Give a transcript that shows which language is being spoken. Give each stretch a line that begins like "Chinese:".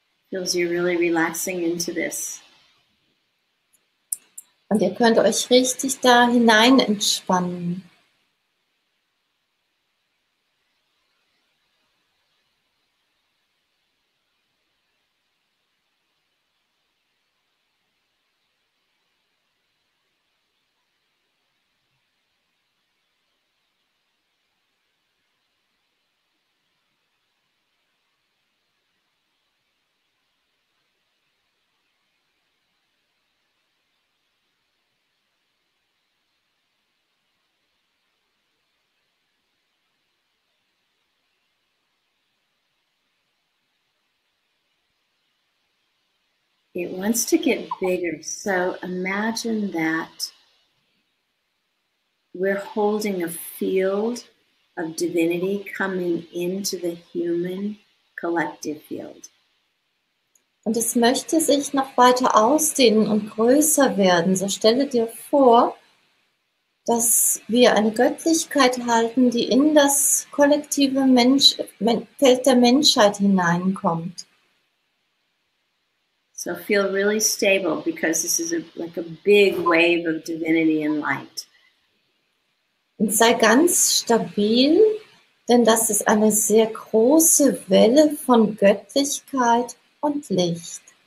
English: Feels you're really relaxing into this.
German: Und ihr könnt euch richtig da hinein entspannen.
English: It wants to get bigger. So imagine that we're holding a field of divinity coming into the human collective field.
German: Und es möchte sich noch weiter ausdehnen und größer werden. So stelle dir vor, dass wir eine Göttlichkeit halten, die in das kollektive Feld der Menschheit hineinkommt.
English: So feel really stable because this is like a big wave of divinity and light.
German: Und sei ganz stabil, denn das ist eine sehr große Welle von Göttlichkeit und Licht.